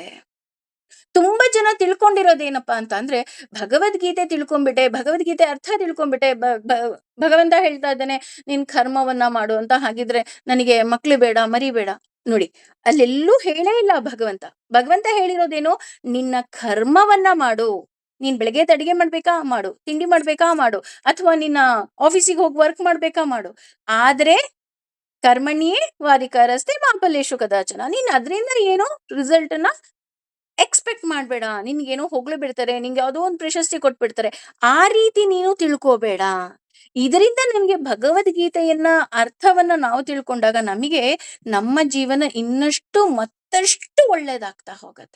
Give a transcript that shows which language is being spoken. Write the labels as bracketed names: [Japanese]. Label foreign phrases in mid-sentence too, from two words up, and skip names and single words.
[Kannada] ತುಂಬಾ ಜನ ತಿಳ್ಕೊಂಡಿರೋದೇನಪ್ಪಾ ಅಂತ ಅಂದ್ರೆ, ಭಗವದ್ಗೀತೆ ತಿಳ್ಕೊಂಡ್ಬಿಟ್ಟೆ, ಭಗವದ್ಗೀತೆ ಅರ್ಥ ತಿಳ್ಕೊಂಡ್ಬಿಟ್ಟೆ, ಭಗವಂತ ಹೇಳ್ತಾ ಇದ್ದಾನೆ ನೀನ್ ಕರ್ಮವನ್ನ ಮಾಡು ಅಂತ, ಹಾಗಿದ್ರೆ ನನಗೆ ಮಕ್ಳು ಬೇಡ, ಮರಿ ಬೇಡ. ನೋಡಿ, ಅಲ್ಲೆಲ್ಲೂ ಹೇಳೇ ಇಲ್ಲ ಭಗವಂತ. ಭಗವಂತ ಹೇಳಿರೋದೇನು, ನಿನ್ನ ಕರ್ಮವನ್ನ ಮಾಡು. ನೀನ್ ಬೆಳಗ್ಗೆ ಅಡಿಗೆ ಮಾಡ್ಬೇಕಾ ಮಾಡು, ತಿಂಡಿ ಮಾಡ್ಬೇಕಾ ಮಾಡು, ಅಥವಾ ನಿನ್ನ ಆಫೀಸಿಗೆ ಹೋಗಿ ವರ್ಕ್ ಮಾಡ್ಬೇಕಾ ಮಾಡು. [Sanskrit] ಆದ್ರೆ ಕರ್ಮಣಿಯೇ ವಾದಿಕಾರಸ್ತೆ ಮಾ ಫಲೇಷು ಕದಾಚನ. [Kannada] ನೀನ್ ಅದರಿಂದ ಏನೋ ರಿಸಲ್ಟ್ ನ ಎಕ್ಸ್ಪೆಕ್ಟ್ ಮಾಡ್ಬೇಡ. ನಿನ್ಗೇನೋ ಹೊಗಳು ಬಿಡ್ತಾರೆ, ನಿಂಗೆ ಯಾವುದೋ ಒಂದು ಪ್ರಶಸ್ತಿ ಕೊಟ್ಬಿಡ್ತಾರೆ, ಆ ರೀತಿ ನೀನು ತಿಳ್ಕೋಬೇಡ. ಇದರಿಂದ ನಮ್ಗೆ ಭಗವದ್ಗೀತೆಯನ್ನ ಅರ್ಥವನ್ನ ನಾವು ತಿಳ್ಕೊಂಡಾಗ ನಮಗೆ ನಮ್ಮ ಜೀವನ ಇನ್ನಷ್ಟು ಮತ್ತಷ್ಟು ಒಳ್ಳೇದಾಗ್ತಾ ಹೋಗತ್ತೆ.